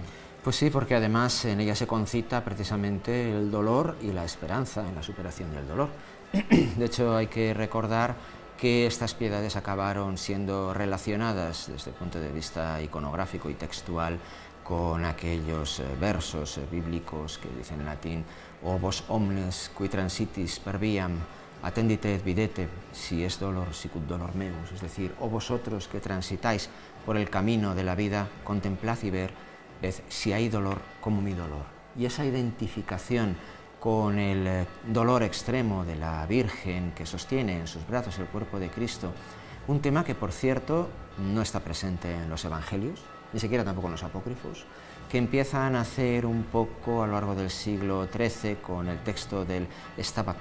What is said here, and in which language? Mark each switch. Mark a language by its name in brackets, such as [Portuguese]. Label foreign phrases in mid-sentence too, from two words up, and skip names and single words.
[Spanish] Pues sí, porque además en ella se concita precisamente el dolor y la esperanza en la superación del dolor. De hecho, hay que recordar que estas piedades acabaron siendo relacionadas desde el punto de vista iconográfico y textual con aquellos versos bíblicos que dicen en latín: [Latin] «O vos omnes qui transitis per viam attendite et videte, si es dolor, sicut dolor meus, [Spanish] es decir, oh vosotros que transitáis por el camino de la vida, contemplad y ved si hay dolor como mi dolor. Y esa identificación con el dolor extremo de la Virgen que sostiene en sus brazos el cuerpo de Cristo, un tema que, por cierto, no está presente en los Evangelios, ni siquiera tampoco en los apócrifos, que empiezan a hacer un poco a lo largo del siglo XIII con el texto del Stabat